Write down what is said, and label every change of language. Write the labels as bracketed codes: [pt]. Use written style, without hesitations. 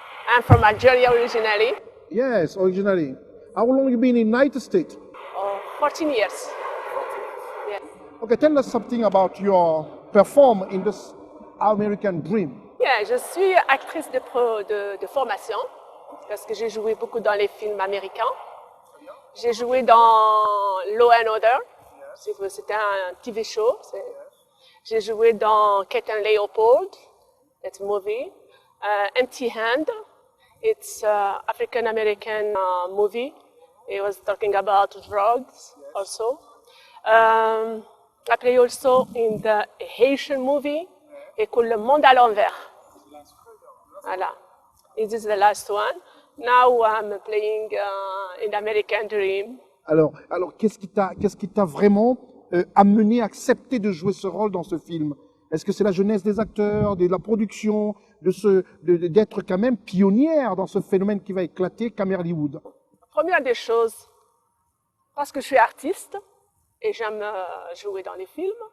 [en] I'm from Algeria originally. Yes, originally. How long you been in United States? 14 years. Yeah. Okay, tell us something about your perform in this American Dream. [fr] Yeah, je suis actrice de formation parce que j'ai joué beaucoup dans les films américains. J'ai joué dans Law and Order, c'était un TV show. J'ai joué dans Kate and Leopold, [en] it's a movie. Empty Hand, it's an African-American movie. It was talking about drugs also. I play also in the Haitian movie, et called Le Monde à l'envers. Voilà. This is the last one. Now I'm playing in American Dream. [fr] Alors, qu'est-ce qui t'a vraiment amené à accepter de jouer ce rôle dans ce film? Est-ce que c'est la jeunesse des acteurs, de la production, d'être quand même pionnière dans ce phénomène qui va éclater, Camerlywood? Première des choses, parce que je suis artiste et j'aime jouer dans les films.